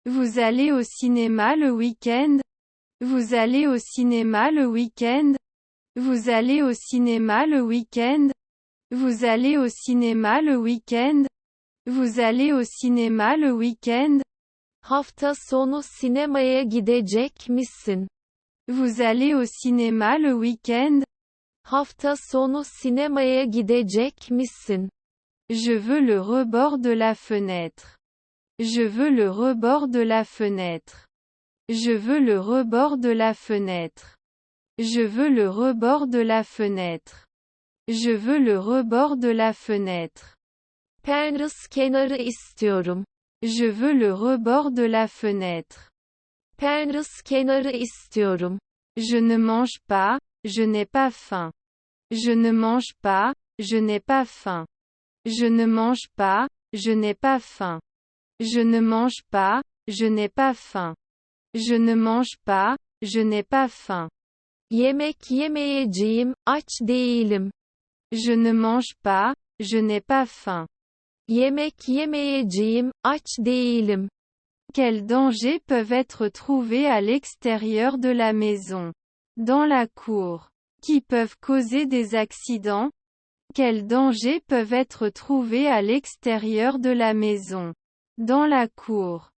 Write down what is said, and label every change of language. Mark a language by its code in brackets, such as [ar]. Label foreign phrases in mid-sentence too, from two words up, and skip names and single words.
[fr] Vous allez au cinéma le week-end? Vous allez au cinéma le week-end? Vous allez au cinéma le week-end? Vous allez au cinéma le week-end? Vous allez au cinéma le week-end? [tr] Hafta sonu sinemaya gidecek misin? [fr] Vous allez au cinéma le week-end? [tr] Hafta sonu sinemaya gidecek misin? [fr] Je veux le rebord de la fenêtre. Je veux le rebord de la fenêtre. Je veux le rebord de la fenêtre. Je veux le rebord de la fenêtre. Je veux le rebord de la fenêtre. [tr] Penrose kenarı istiyorum. [fr] Je veux le rebord de la fenêtre. [tr] Penrose kenarı istiyorum. [fr] Je ne mange pas, je n'ai pas faim. Je ne mange pas, je n'ai pas faim. Je ne mange pas, je n'ai pas faim. Je ne mange pas, je n'ai pas faim. Je ne mange pas, je n'ai pas faim. [tr] Yemek yemeyeceğim, aç değilim. [fr] Je ne mange pas, je n'ai pas faim. [tr] Yemek yemeyeceğim, aç değilim. [fr] Quels dangers peuvent être trouvés à l'extérieur de la maison? Dans la cour. Qui peuvent causer des accidents? Quels dangers peuvent être trouvés à l'extérieur de la maison? Dans la cour.